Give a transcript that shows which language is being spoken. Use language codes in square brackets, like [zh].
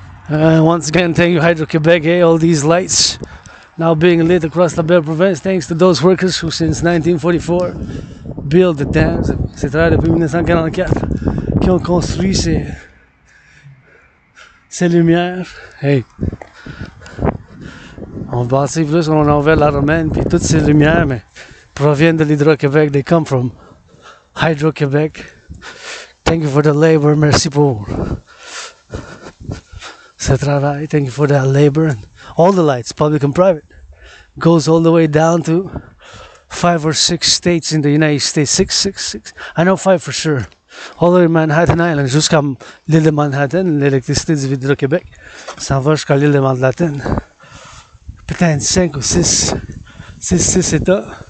[en] Once again, thank you, Hydro-Québec. Hey, all these lights now being lit across la belle province, thanks to those workers who, since 1944, built the dams. [fr] C'est travailleurs depuis 1944 qui ont construit ces lumières. Hey, on bâtit plus, on a ouvert la romaine, puis toutes ces lumières, mais proviennent de l'Hydro-Québec. [en] They come from Hydro-Québec. Thank you for the labor. [fr] Merci pour ce travail. [en] Thank you for that labor. And all the lights, public and private, goes all the way down to 5 or 6 states in the United States. Six. I know 5 for sure. All the way Manhattan Island, [fr] jusqu'à l'île de Manhattan, l'électricité du Hydro-Québec s'en va jusqu'à l'île de Manhattan. Peut-être 5 ou 6 États.